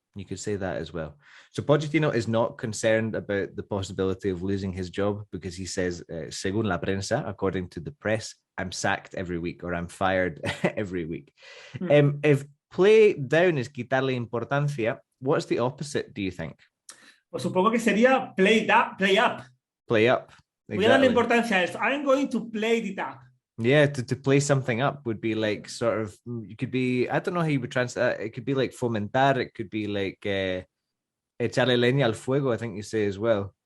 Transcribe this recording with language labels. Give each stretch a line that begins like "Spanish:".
English: You could say that as well. So Pochettino is not concerned about the possibility of losing his job because he says,
Spanish: según la prensa,
English: according to the press, I'm sacked every week or I'm fired every week. If play down is quitarle importancia, what's the opposite, do you think?
Spanish: Pues supongo que sería play up.
English: Play up. Exactly.
Spanish: Voy a darle importancia a esto.
English: I'm going to play it up. Yeah, to play something up would be like sort of, you could be, I don't know how you would translate it could be like fomentar, it could be like
Spanish: echarle leña al fuego,
English: I think you say as well.